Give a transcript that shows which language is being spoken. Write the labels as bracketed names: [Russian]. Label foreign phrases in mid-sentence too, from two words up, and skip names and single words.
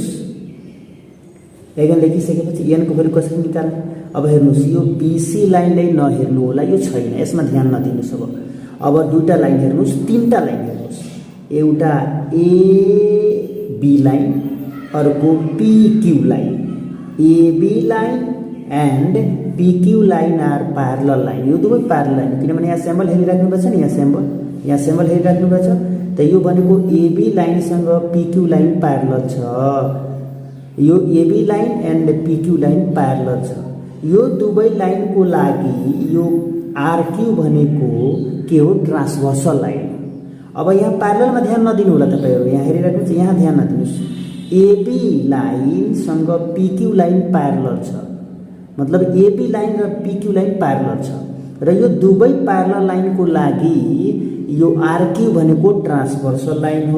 [Nepali] एगन लेखिसकेपछि n को भ्यालु कसरी निकाल्ने? अब हेर्नुस्, यो BC लाइनलाई नहेर्नु होला, यो छैन, यसमा ध्यान नदिनुस्। अब दुईटा लाइन हेर्नुस्, तीनटा लाइन हेर्नुस्। एउटा AB लाइन, अर्को PQ लाइन। [English] AB line and PQ line are parallel line. [Nepali] यो दुवै [English] parallel line [Nepali] किनभने यहाँ सिम्बल हेरिराख्नु भएको छ नि, यहाँ सिम्बल हेरिराख्नु भएको छ। त यो भनेको AB लाइन सँग PQ लाइन प्यारलल छ। यो [English] AB line and PQ line [Nepali] प्यारलल छ। यो दुवै लाइन को लागि यो RQ भनेको के हो? [English] transversal line. [Nepali] अब यहाँ प्यारललमा ध्यान नदिनु होला तपाईहरु, यहाँ हेरिराख्नुस्, यहाँ ध्यान नदिनुस्। AB लाइन सँग PQ लाइन प्यारलल छ, मतलब AB लाइन र PQ लाइन प्यारलल छ र यो दुवै [English] parallel line [Nepali] को लागि यो RQ भनेको [English] transversal line [Nepali] हो।